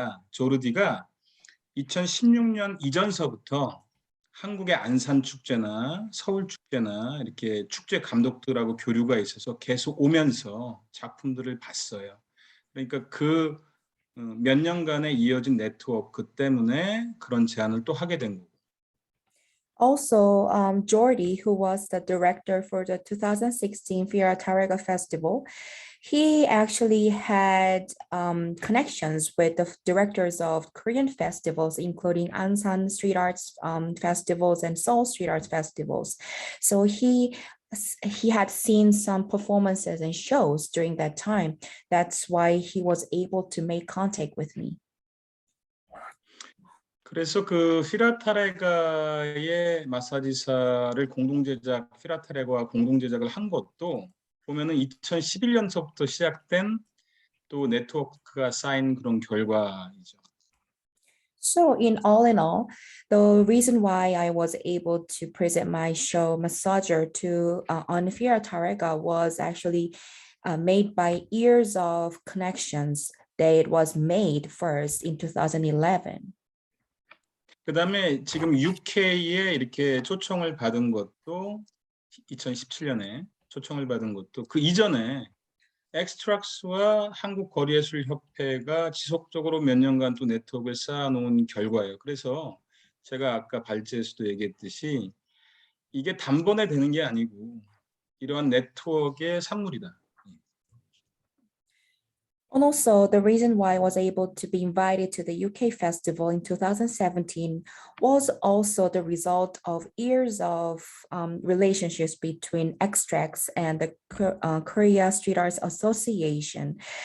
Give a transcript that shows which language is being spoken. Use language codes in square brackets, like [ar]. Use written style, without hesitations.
[ko] 조르디가 2016년 이전서부터 한국의 안산 축제나 서울 축제나 이렇게 축제 감독들하고 교류가 있어서 계속 오면서 작품들을 봤어요. 그러니까 그 몇 년간에 이어진 네트워크 때문에 그런 제안을 또 하게 된 거고. [en] Also, Jordi, who was the director for the 2016 Fira Tarega Festival, he actually had connections with the directors of Korean festivals, including Ansan Street Arts festivals and Seoul Street Arts festivals. So he had seen some performances and shows during that time. That's why he was able to make contact with me. [ko] 그래서 그 피라타레가의 마사지사를 피라타레가와 공동 제작을 한 것도 보면은 2011년서부터 시작된 또 네트워크가 쌓인 그런 결과이죠. [en] So in all, the reason why I was able to present my show Massager to on Fira Tarega was actually made by years of connections that was made first in 2011. [ko] 그다음에 지금 UK에 이렇게 초청을 받은 것도 2017년에 초청을 받은 것도 그 이전에 엑스트락스와 한국 거리예술협회가 지속적으로 몇 년간 또 네트워크를 쌓아놓은 결과예요. 그래서 제가 아까 발제에서도 얘기했듯이 이게 단번에 되는 게 아니고 이러한 네트워크의 산물이다. [en] And also, the reason why I was able to be invited to the UK festival in 2017 was also the result of years of relationships between Extracts and the Korea Street Arts Association.